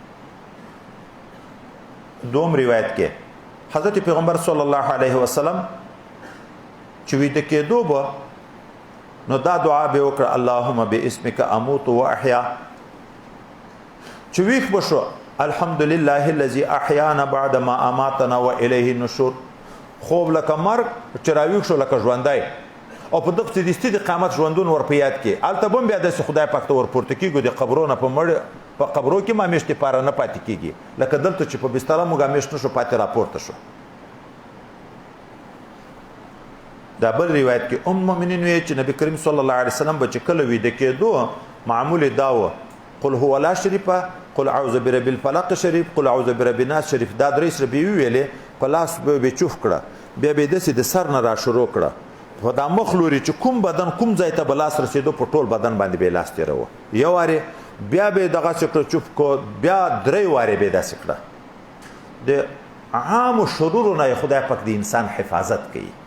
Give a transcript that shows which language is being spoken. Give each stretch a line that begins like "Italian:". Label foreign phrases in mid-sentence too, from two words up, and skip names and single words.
Pashto: دوم روایت کې حضرت پیغمبر
Arabic: صلی الله علیه وسلم
Pashto: چې ویده کېدو به نو دا دعا به وکړه
Arabic: اللهم باسمک اموت
Pashto: واحیا چې ویښ به شو
Arabic: الحمدلله الذي احیانا بعد ما اماتنا والیه النشور
Pashto: خوب لکه مرګ چې راویښ شو لکه ژوندی او په دغه دستي د قیامت ژوندون ور په یاد کې هلته به هم بیا داسې خدای پاک ته ورپورته کېږو د قبرونه په قبرو کې ما میاشتې پاره نه پاتې کېږي لکه دلته چې په بستره موږ میاشت نشو پاتې راپورته شو دا بل روایت کې المؤمنین وی چې نبی کریم
Arabic: صلی الله علیه وسلم
Pashto: به چې کله ویده کېدو معمول دا و
Arabic: قل هو لا
Pashto: شریفه
Arabic: قل اعوذ برب الفلق
Pashto: شریف
Arabic: قل اعوذ برب الناس
Pashto: شریف دا درې سره به ویلې په لاس به چوف کړه بیا به داسې د سر نه را شروع کړه خو دا مخ لوري چې کوم بدن کوم ځای ته به لاس رسېدو په ټول بدن باندې به لاس تېروه یو وارې بیا به دغسې کړه چوف کو بیا درې وارې به داسې کړه د عامو شرورو نه خدای پاک د انسان حفاظت کوي